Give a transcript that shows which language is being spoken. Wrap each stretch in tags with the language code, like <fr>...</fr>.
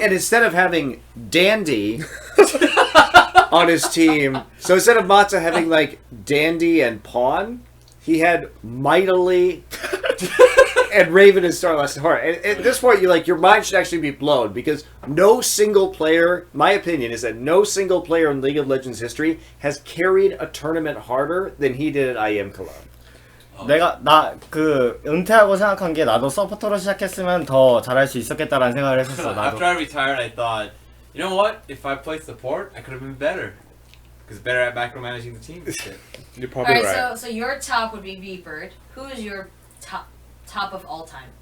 <en>and instead of having Dandy on his team, so instead of Mata having like Dandy and Pawn, he had Mightily and Raven and Starless and Heart. And at this point, you're like, your mind should actually be blown because no single player, my opinion is that no single player in League of Legends history has carried a tournament harder than he did at IM Cologne.</en> <ko>내가 나 그 은퇴하고 생각한 게 나도 서포터로 시작했으면 더 잘할 수 있었겠다라는 생각을 했었어. 나도.</ko> <en>After I retired, I thought, you know what? If I played support, I could have been better. Because better at macromanaging the team. and shit. You're probably Alright, right. so your top would be Reaper. Who is your top of all time?</en>